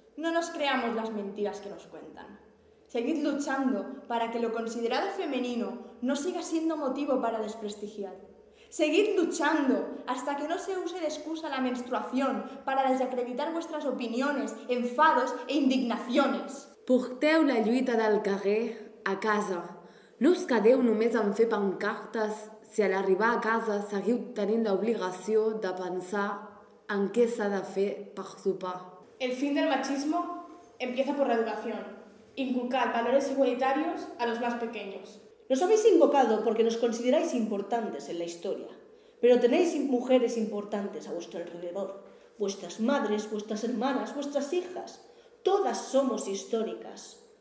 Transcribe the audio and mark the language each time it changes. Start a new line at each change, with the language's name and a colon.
Spanish: No nos creamos las mentiras que nos cuentan. Seguid luchando para que lo considerado femenino no siga siendo motivo para desprestigiar. Seguid luchando hasta que no se use de excusa la menstruación para desacreditar vuestras opiniones, enfados e indignaciones.
Catalan: Porteu la lluita del carrer a casa. No us quedeu només en fer pancartes si a l'arribar a casa seguiu tenint l'obligació de pensar en què s'ha de fer per sopar.
Spanish: El fin del machismo empieza por la educación. Inculcar valores igualitarios a los más pequeños. Nos habéis invocado porque nos consideráis importantes en la historia, pero tenéis mujeres importantes a vuestro alrededor. Vuestras madres, vuestras hermanas, vuestras hijas. Todas somos históricas.